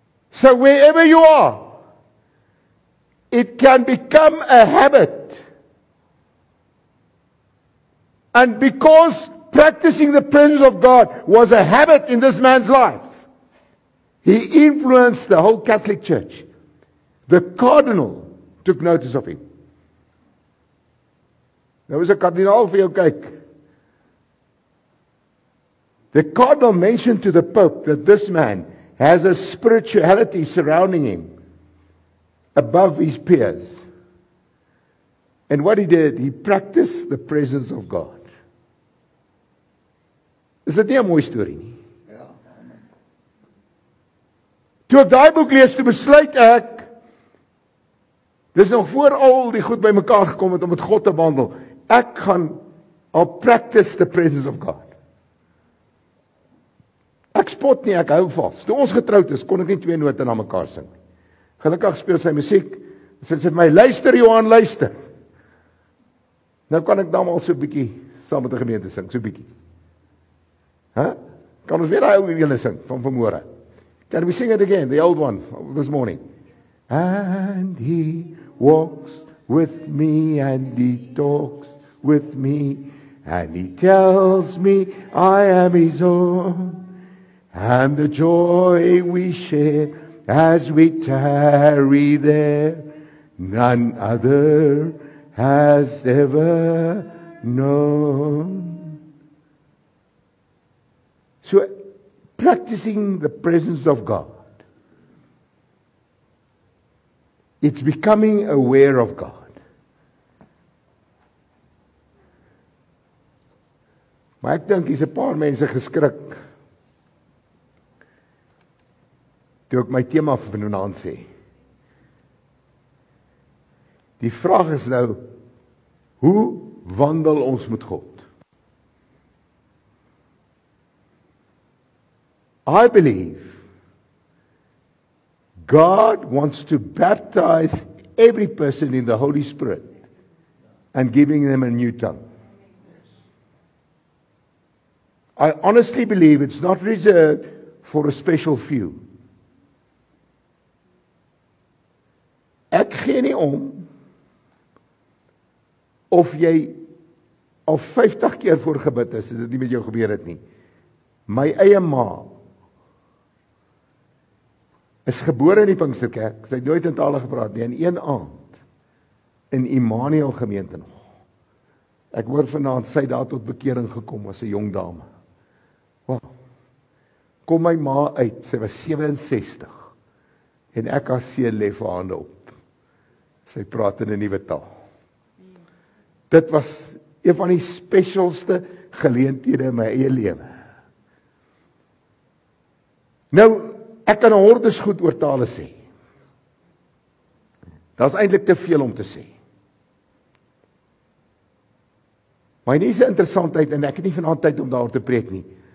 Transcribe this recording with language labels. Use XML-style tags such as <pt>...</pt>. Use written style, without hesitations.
<en>So wherever you are, it can become a habit. And because practicing the presence of God was a habit in this man's life, he influenced the whole Catholic Church. The cardinal took notice of him.</en> <af>Nou is 'n kardinaal vir jou kyk.</af> <en>The cardinal mentioned to the Pope that this man has a spirituality surrounding him above his peers. And what he did, he practiced the presence of God.</en> <af>Is dit nie 'n mooi storie nie? Ja, amen. Toe ek daai boek lees, toe besluit ek, dis nog voor al die goed bymekaar gekom het om met God te wandel. Ek gaan</af> <en>I'll practice the presence of God.</en> <af>Ek spot nie, ek hou vas. Toe ons getroud is, kon ek nie 2 note na mekaar sing nie. Gelukkig speel sy musiek. Sy sê vir my, luister Johan, luister. Nou kan ek dan al so 'n bietjie saam met die gemeente sing, so 'n bietjie. Kan ons weer daai ou ene sing van vanmôre?</af> <en>Can we sing it again, the old one this morning? And he walks with me and he talks with me and he tells me I am his own, and the joy we share as we tarry there, none other has ever known. So, practicing the presence of God, it's becoming aware of God.</en> <af>Maar ek dink hier's 'n paar mense geskrik toe ek my tema vir vanaand sê. Die vraag is nou, hoe wandel ons met God?</af> <en>I believe God wants to baptize every person in the Holy Spirit and giving them a new tongue. I honestly believe it's not reserved for a special few.</en> <af>Ek gee nie om of jy al 50 keer voorgebid is en dit nie met jou gebeur het nie. My eie ma is gebore in die Pinksterkerk. Sy het nooit in tale gepraat nie. In een aand in Immanuel gemeente nog. Ek hoor vanaand sy daar tot bekering gekom as 'n jong dame. Wow. Kom my ma uit, sy was 67 en ek as seun lê vir hande op. Sy praat in 'n nuwe taal. Dit was een van die spesialste geleenthede in my eie lewe. Nou, ek kan 'n hordes goed oor tale sê. Daar's eintlik te veel om te sê. Maar hier is 'n interessantheid en ek het nie vanaand tyd om daaroor te preek nie.</af>